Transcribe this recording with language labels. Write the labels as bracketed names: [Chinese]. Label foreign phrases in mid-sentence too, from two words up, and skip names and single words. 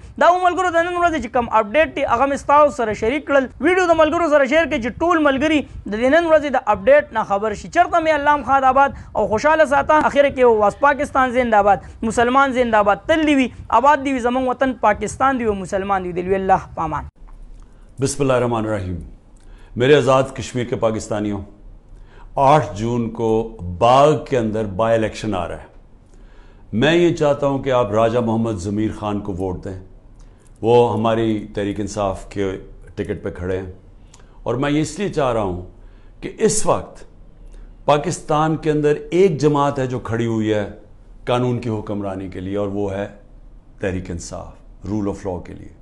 [Pashto] دا ملګرو د نن ورځې چې کوم اپډیټ دی هغه مې ستاسو سره شریک کړل. ویډیو د ملګرو سره شیر کړئ چې ټول ملګري د نن ورځې د اپډیټ نه خبر شي. چېرته مې الله خاد آباد او خوشحاله ساته. اخر کې واس پاکستان زنده‌باد، مسلمان زنده‌باد، تل دی وي آباد دی وي زموږ وطن پاکستان دی او مسلمان دی دلوي الله پامان. [Urdu] बिस्मिल्लाहिर्रहमानिर्रहीम। میرے آزاد کشمیر کے پاکستانیوں، 8 جون کو باغ کے اندر [English] by election [Urdu] آ رہا ہے. میں یہ چاہتا ہوں کہ آپ راجہ محمد ضمیر خان کو ووٹ دیں. وہ ہماری تحریک انصاف کے ٹکٹ پہ کھڑے ہیں اور میں یہ اس لیے چاہ رہا ہوں کہ اس وقت پاکستان کے اندر ایک جماعت ہے جو کھڑی ہوئی ہے قانون کی حکمرانی کے لیے اور وہ ہے تحریک انصاف, [English] rule of law [Urdu] کے لیے.